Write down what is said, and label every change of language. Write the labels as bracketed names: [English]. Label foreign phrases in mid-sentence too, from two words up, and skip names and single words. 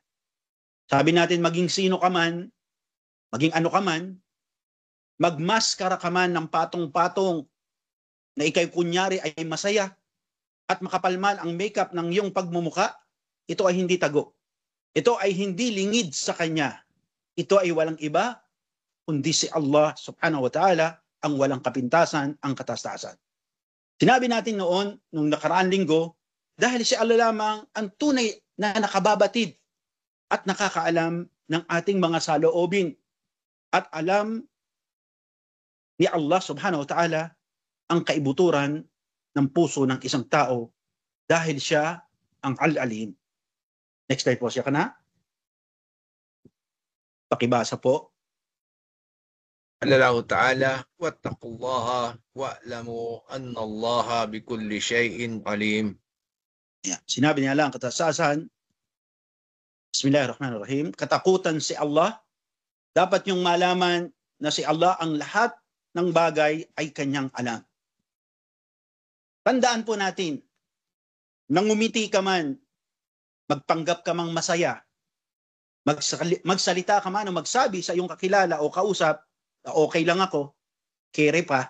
[Filipino] Sabi natin, maging sino ka man, maging ano ka man, magmaskara ka man ng patong-patong na ikay kunyari ay masaya at makapalman ang makeup ng iyong pagmumuka, ito ay hindi tago. Ito ay hindi lingid sa kanya. Ito ay walang iba, kundi si [Arabic] الله سبحانه وتعالى [Filipino] ang walang kapintasan, ang katastasan. Sinabi natin noon, nung nakaraang linggo, dahil si Allah lamang ang tunay na nakababatid at nakakaalam ng ating mga saloobin. At alam ni [Arabic] الله سبحانه وتعالى [Filipino] ang kaibuturan ng puso ng isang tao dahil siya ang al-alim. [English] Next slide [Filipino] po, siya ka na. Pakibasa po. [Arabic] الله تعالى واتقوا الله واعلموا أن الله بكل شيء عليم. [Filipino] Yeah. Sinabi niya lang katasasan, Bismillahirrahmanirrahim, katakutan si Allah, dapat yung malaman na si Allah ang lahat ng bagay ay kanyang alam. Tandaan po natin, nang umiti ka man, magpanggap ka mang masaya, magsalita ka man o magsabi sa iyong kakilala o kausap, na okay lang ako, kere pa.